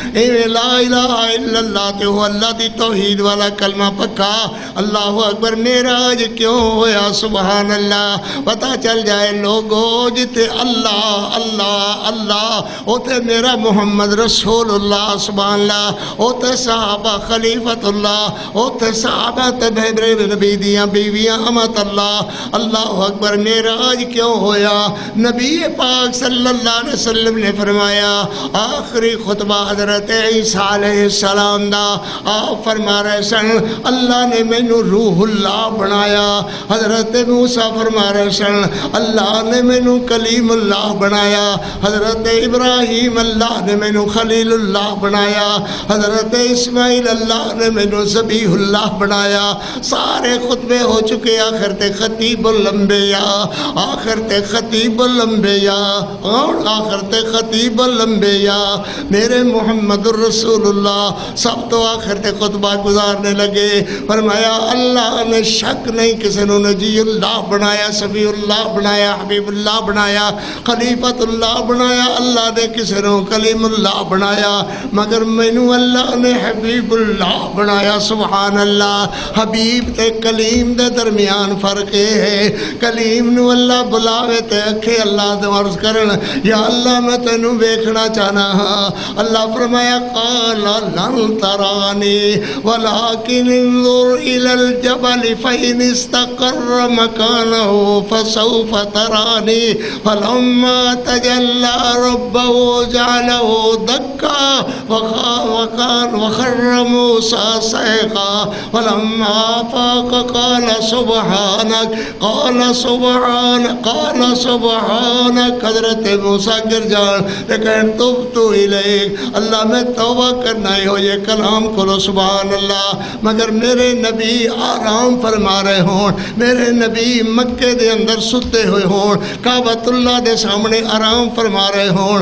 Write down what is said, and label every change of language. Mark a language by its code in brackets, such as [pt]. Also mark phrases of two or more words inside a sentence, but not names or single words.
[pa] ایویں [ar] لا الہ الا اللہ [pa] تے ہو اللہ دی توحید والا کلمہ پکا. اللہ اکبر. معراج کیوں ہویا؟ سبحان اللہ. پتہ چل جائے لوگو جتے اللہ اللہ اللہ اوتے میرا محمد رسول اللہ. سبحان اللہ. اوتے صحابہ خلیفت اللہ، اوتے صحابہ تے نبی دیاں بیویاں امت اللہ. اللہ اکبر. معراج کیوں ہویا؟ نبی پاک صلی اللہ علیہ وسلم نے فرمایا آخری خطبہ حضرت عیسیٰ علیہ السلام دا. آپ فرما رہے سن اللہ نے مینو روح اللہ بنایا. حضرت موسیٰ فرما رہے سن اللہ نے مینو کلیم اللہ بنایا. حضرت ابراہیم اللہ نے مینو خلیل اللہ بنایا. حضرت اسماعیل اللہ نے مینو ذبیح اللہ بنایا. سارے خطبے ہو چکے. آخر تے خطیب الانبیاء، آخر تے خطیب الانبیاء، آخر تے خطیب الانبیاء میرے محمد الرسول اللہ سب تو آخر تے خطبہ گزارنے لگے. فرمایا اللہ نے شک نہیں کسی نے نجی اللہ بنایا، صفی اللہ بنایا، حبیب اللہ بنایا، خلیفت اللہ بنایا. اللہ نے کسی نے کلیم اللہ بنایا، مگر مینو اللہ نے حبیب اللہ بنایا. سبحان اللہ. حبیب تے کلیم دے درمیان فرق ہے. کلیم نو اللہ بلاوے تے اکھے اللہ دے عرض کرن یا اللہ میں تینوں ویکھنا چاہنا ہاں. اللہ فرمایا [ar] قال لن ترانی ولكن انظر الى الجبل فإن استقر مكانه فسوف تراني فلما تجلى ربه جعله دكا وخر موسى صعقا فلما أفاق قال سبحانك [pa] حضرت موسیٰ گر جان لیکن [ar] توبت الیک [pa] اللہ میں توبہ کرنا ہی ہو. یہ کلام کھولو. سبحان اللہ. مگر میرے نبی آرام فرما رہے ہوں، میرے نبی مکے دے اندر ستے ہوئے ہوں، کعبۃ اللہ دے سامنے آرام فرما رہے ہوں.